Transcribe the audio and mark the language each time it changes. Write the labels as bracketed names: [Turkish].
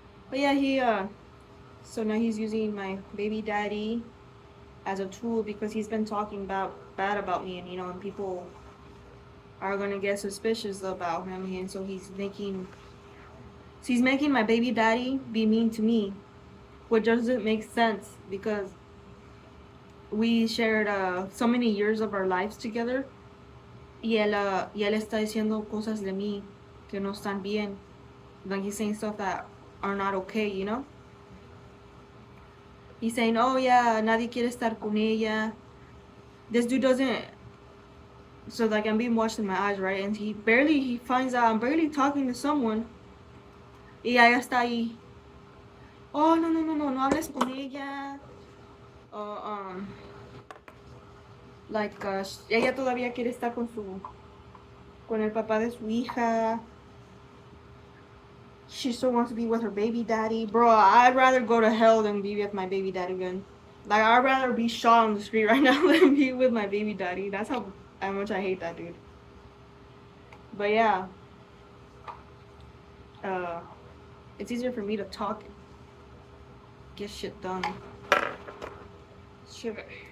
[English] But yeah, so now he's using my baby daddy as a tool because he's been talking bad about me, and you know, and people are gonna get suspicious about him, and so he's making my baby daddy be mean to me, which doesn't make sense because we shared so many years of our lives together, y él está diciendo cosas de mí que no están bien. Like he's saying stuff that are not okay, you know? He's saying, oh yeah, nadie quiere estar con ella. This dude doesn't. So like I'm being watched in my eyes, right? And he finds out I'm barely talking to someone. [Spanish] Y ella está ahí. Oh no no no no no hables con ella. Uh, um, like ella todavía quiere estar con el papá de su hija. [English] She still wants to be with her baby daddy. Bro, I'd rather go to hell than be with my baby daddy again. Like, I'd rather be shot on the street right now than be with my baby daddy. That's how much I hate that dude. But yeah, uh, it's easier for me to talk and get shit done. Sugar.